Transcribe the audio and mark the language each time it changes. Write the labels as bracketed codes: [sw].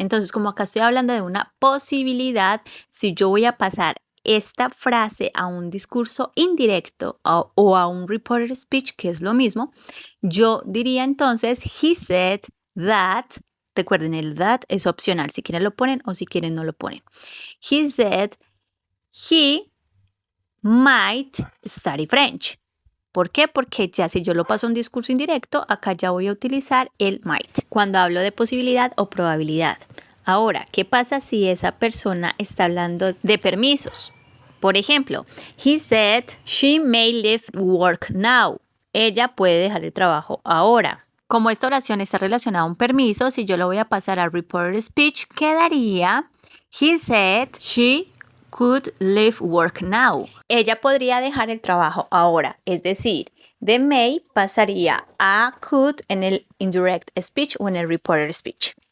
[es] Entonces, como acá estoy hablando de una posibilidad, si yo voy a pasar esta frase a un discurso indirecto o a un reported speech, que es lo mismo, yo diría entonces, [en] he said that, [es] recuerden, el that es opcional, si quieren lo ponen o si quieren no lo ponen. [en] He said he might study French. [es] ¿Por qué? Porque ya si yo lo paso a un discurso indirecto, acá ya voy a utilizar el might cuando hablo de posibilidad o probabilidad. Ahora, ¿qué pasa si esa persona está hablando de permisos? Por ejemplo, [en] he said she may leave work now. [es] Ella puede dejar el trabajo ahora. Como esta oración está relacionada a un permiso, si yo lo voy a pasar a reported speech, quedaría [en] he said she could leave work now. [es] Ella podría dejar el trabajo ahora, es decir, de may pasaría a could en el indirect speech o en el reported speech.